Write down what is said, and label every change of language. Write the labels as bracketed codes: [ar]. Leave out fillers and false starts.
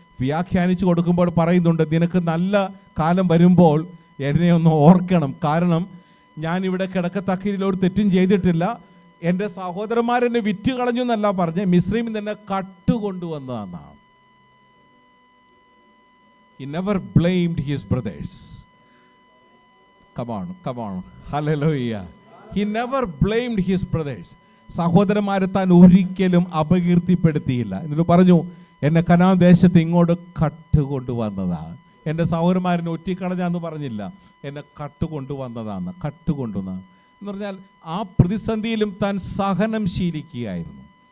[ml] വ്യാഖ്യാനിച്ചു കൊടുക്കുമ്പോൾ പറയുന്നുണ്ട്, നിനക്ക് നല്ല കാലം വരുമ്പോൾ എന്നെ ഒന്ന് ഓർക്കണം. കാരണം ഞാനിവിടെ കിടക്കത്തക്കയിൽ ഒരു തെറ്റും ചെയ്തിട്ടില്ല. എൻ്റെ സഹോദരന്മാരെന്നെ വിറ്റ് കളഞ്ഞു എന്നല്ല പറഞ്ഞ്, മിസ്രൈമിൽ തന്നെ കട്ടുകൊണ്ടുവന്നതെന്നാണ്. [en] He never blamed his brothers. Come on. Hallelujah. He never blamed his brothers. [ml] സഹോദരന്മാരെ താൻ ഒരിക്കലും അപകീർത്തിപ്പെടുത്തിയില്ല. എന്നിട്ട് പറഞ്ഞു, എന്നെ കനാൻ ദേശത്ത് ഇങ്ങോട്ട് കട്ടുകൊണ്ടുവന്നതാണ്. എൻ്റെ സഹോദരന്മാരെന്നെ ഒറ്റിക്കളഞ്ഞാന്ന് പറഞ്ഞില്ല, എന്നെ കട്ടുകൊണ്ടുവന്നതാണ്. എന്ന് പറഞ്ഞാൽ ആ പ്രതിസന്ധിയിലും താൻ സഹനം ശീലിക്കുകയായിരുന്നു.